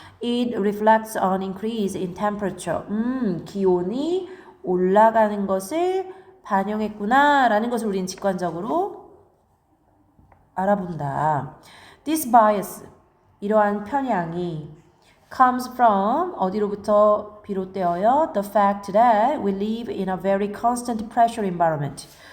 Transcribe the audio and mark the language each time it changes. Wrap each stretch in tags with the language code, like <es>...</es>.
<en>It reflects on increase in temperature.</en> <ko>기온이 올라가는 것을 반영했구나 라는 것을 우리는 직관적으로 알아본다.</ko> <en>This bias,</en> <ko>이러한 편향이</ko> <en>comes from</en> <ko>어디로부터 비롯되어요?</ko> <en>The fact that we live in a very constant pressure environment.</en>